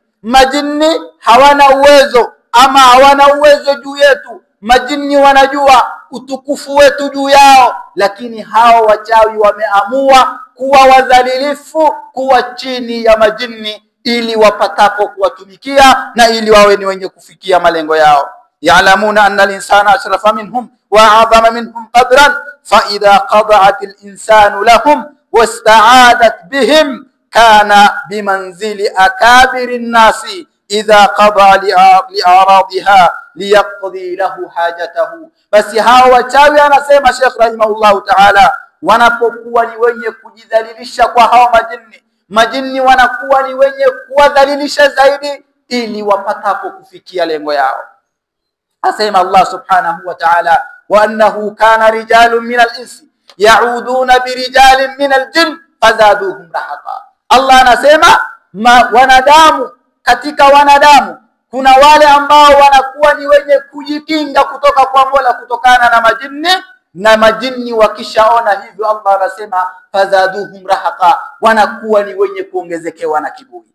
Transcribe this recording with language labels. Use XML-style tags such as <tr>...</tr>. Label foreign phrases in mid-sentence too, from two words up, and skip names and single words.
<sw>Majini hawana uwezo ama hawana uwezo juu yetu. Majini wanajua utukufu wetu juu yao, lakini hao wachawi wameamua kuwa wadhalilifu, kuwa chini ya majini, ili wapatapo kuwatumikia na ili wawe ni wenye kufikia malengo yao.</sw> <ar>يعلمون أن الإنسان أشرف منهم وأعظم منهم قدرا فإذا خضع الإنسان لهم واستعاذ بهم كان بمنزلة أكابر الناس إذا خضع لأراذلها ليقضي له حاجته.</ar> <sw>Basi hao wachawi, anasema Sheikh</sw> <ar>رحمه الله تعالى,</ar> <sw>wanapokuwa ni wenye kujidhalilisha kwa hao majini, majini wanakuwa ni wenye kuwadhalilisha zaidi ili wapatapo kufikia lengo yao.</sw> <ar>Asema الله سبحانه وتعالى وأنه كان رجال من الإنس يعوذون برجال من الجن فزادوهم رهقا.</ar> <sw>Allah anasema wanadamu, katika wanadamu kuna wale ambao wanakuwa ni wenye kujikinga kutoka kwa Mola kutokana na majini, na majini wakishaona hivyo Allah anasema</sw> <ar>فزادوهم رهقا,</ar> <sw>wanakuwa ni wenye kuongezekewa na kiburi.</sw>